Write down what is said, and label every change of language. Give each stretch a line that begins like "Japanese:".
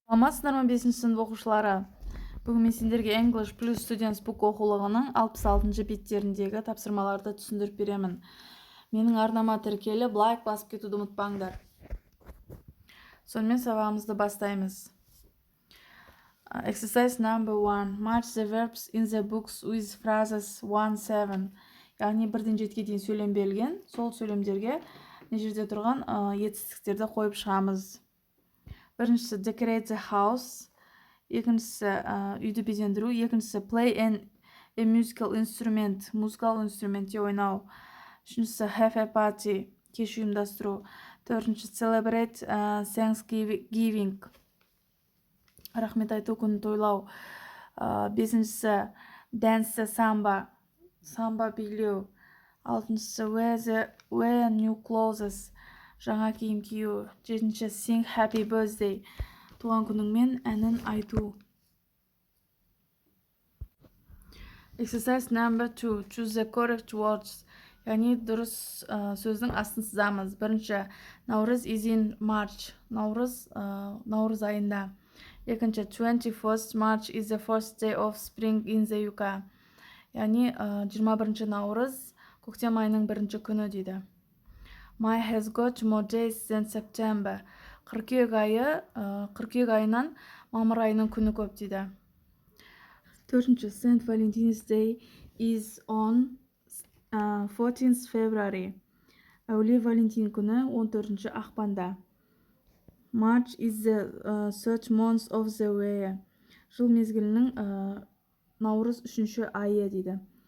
Kazakh: Амасыздар ма 5-ші сынып оқушылары? Бүгін мен сендерге English plus Students Book оқулығының 66-шы беттеріндегі тапсырмаларды түсіндіріп беремін. Менің арнама тіркеліп, лайк басып кетуді ұмытпаңдар. Сонымен сабағымызды бастаймыз.
English: Exercise number 1. Match the verbs in the books with phrases 1-7.
Kazakh: Яғни 1-7-ге дейін сөйлем берілген. Сол сөйлемдерге не жерде тұрған етістіктерді қойып шығамыз. Біріншісі
English: decorate the house.
Kazakh: Екіншісі үйді безендіру. Екіншісі
English: play a musical instrument.
Kazakh: Музыкалық инструментте ойнау. Үшіншісі
English: have a party.
Kazakh: Кеш ұйымдастыру. Төртінші
English: celebrate Thanksgiving.
Kazakh: Рахмет айту күнін тойлау. Бесіншісі
English: dance samba.
Kazakh: Самба билеу. Алтыншысы
English: wear new clothes.
Kazakh: Жаңа киім кию. Жетінші
English: sing happy birthday.
Kazakh: Туған күніңмен әнін айту.
English: Exercise number 2. Choose the correct words.
Kazakh: Яғни дұрыс сөздің астын сызамыз. Бірінші,
English: Наурыз is in March.
Kazakh: Наурыз айында. Екінші,
English: 21st March is the first day of spring in the UK.
Kazakh: Яғни 21-ші наурыз көктем айының бірінші күні дейді.
English: May has got more days than September.
Kazakh: Қыркүйек айынан мамыр айының күні көп дейді. Төртінші,
English: St. Valentine's Day is on 14th February.
Kazakh: Әулие Валентин күні 14-ші ақпанда.
English: March is the third month of the year.
Kazakh: Жыл мезгілінің наурыз 3-ші айы дейді.